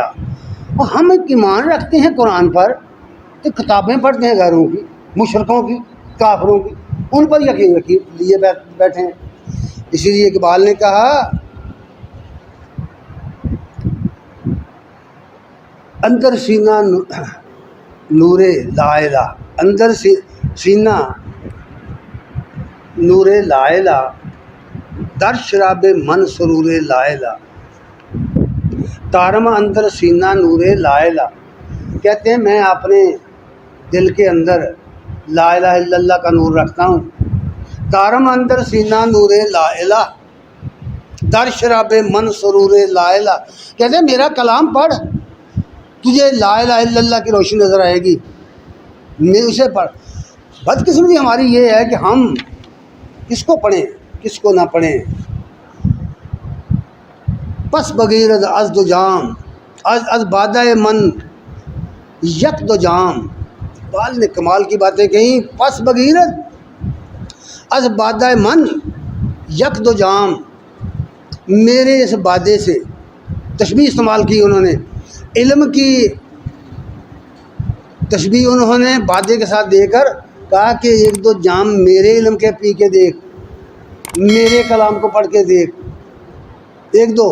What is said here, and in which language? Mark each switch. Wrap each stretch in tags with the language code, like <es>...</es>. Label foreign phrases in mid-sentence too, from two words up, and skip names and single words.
<ur>اور ہم ایمان رکھتے ہیں قرآن پر تو کتابیں پڑھتے ہیں غیروں کی، مشرکوں کی، کافروں کی، ان پر یقین لیے بیٹھے ہیں۔ اسی لیے اقبال نے کہا</ur> <fa>اندر سینہ نور لا الہ، اندر سینہ نور لا الہ، در شراب من سرور لا الہ، تارم اندر سینہ نور لا الہ،</fa> <ur>کہتے ہیں میں اپنے دل کے اندر</ur> <ar>لا الہ الا اللہ</ar> <ur>کا نور رکھتا ہوں.</ur> <fa>تارم اندر سینہ نور لا الہ، در شراب من سرور لا الہ،</fa> <ur>کہتے ہیں میرا کلام پڑھ، تجھے</ur> <ar>لا الہ الا اللہ</ar> <ur>کی روشنی نظر آئے گی، میں اسے پڑھ. بدقسمتی ہماری یہ ہے کہ ہم کس کو پڑھیں کس کو نہ پڑھیں.</ur> <fa>پس بغیر از دو جام، از بادہ من یک دو جام.</fa> <ur>اقبال نے کمال کی باتیں کہیں.</ur> <fa>پس بغیر از بادہ من یک دو جام،</fa> <ur>میرے اس بادے سے، تشبیہ استعمال کی انہوں نے، علم کی تشبیہ انہوں نے بادے کے ساتھ دے کر کہا کہ ایک دو جام میرے علم کے پی کے دیکھ، میرے کلام کو پڑھ کے دیکھ، ایک دو.</ur>